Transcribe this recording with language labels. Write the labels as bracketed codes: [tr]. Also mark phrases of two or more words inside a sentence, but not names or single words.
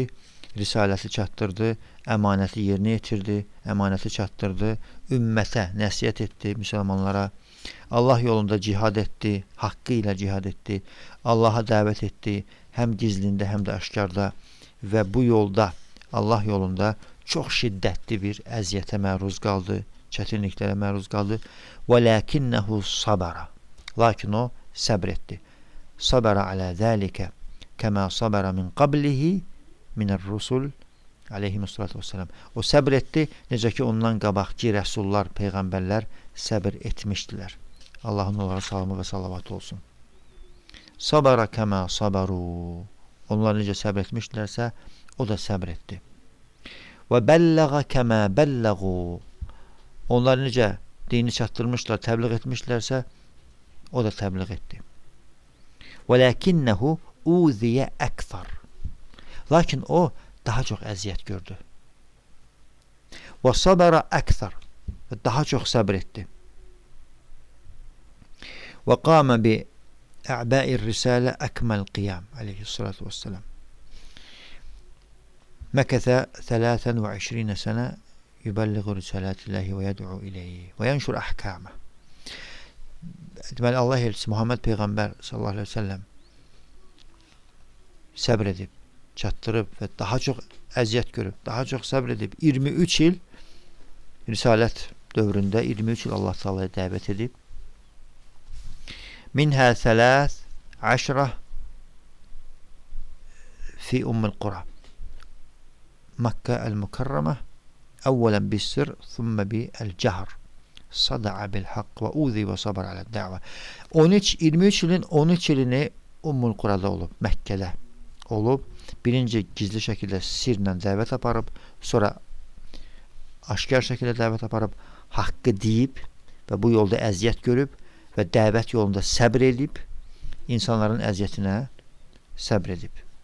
[az] risaləti çatdırdı, əmanəti yerinə yetirdi, əmanəti çatdırdı, ümmətə nəsiyyət etdi, müsəlmanlara, Allah yolunda cihad etdi, haqqı ilə cihad etdi, Allaha dəvət etdi, həm gizlində, həm də aşkarda və bu yolda, Allah yolunda çox şiddətli bir əziyyətə məruz qaldı, çətinliklərə məruz qaldı. [ar] وَلَكِنَّهُ صَبَرَ. [az] Lakin o səbr etdi. [ar] صبر على ذلك كما صبر من قبله من الرسل عليهم الصلاة والسلام. [az] O səbr etdi, necə ki ondan qabaqki rəsullar, peyğəmbərlər səbr etmişdilər. Allahın onlara salamı və salavatı olsun. [ar] صبر كما صبروا. [az] Onlar necə səbr etmişdilərsə, o da səbr etdi. [ar] وبلغ كما بلغوا. [az] Onlar necə dini çatdırmışlar, təbliğ etmişlərsə, o da təbliğ etdi. [ar] وَلَكِنَّهُ اُوذِيَ اَكْثَرُ. [az] Lakin o daha çox əziyyət gördü. [ar] وَصَبَرَ اَكْثَرُ. [az] Daha çox səbr etdi. [ar] وَقَامَ بِاَعْبَاءِ الرِّسَالَ اَكْمَ الْقِيَامِ عليه الصلاة والسلام. مكث 23 سنة يبلغ رسالات الله ويدعو إليه وينشر أحكامه. [az] Deməli, Allah elçisi Muhammed Peyğəmbər [ar] صلى الله عليه وسلم [az] səbr edib, çatdırıb və daha çox əziyyət görüb, daha çox səbr edib 23 il risalət dövründə 23 il Allah Taala'ya dəvət edib. [ar] منها 13 في أم القرى. مكة المكرمة أولا بالسر ثم بالجهر. صدع بالحق وأوذي وصبر على الدعوة. [az] 23 ilin 13 ilini Ummul Qura'da olub, Məkkədə olub. Birinci gizli şəkildə sirlə dəvət aparıb, sonra aşkar şəkildə dəvət aparıb, haqqı deyib və bu yolda əziyyət görüb və dəvət yolunda səbr edib, insanların əziyyətinə səbr edib.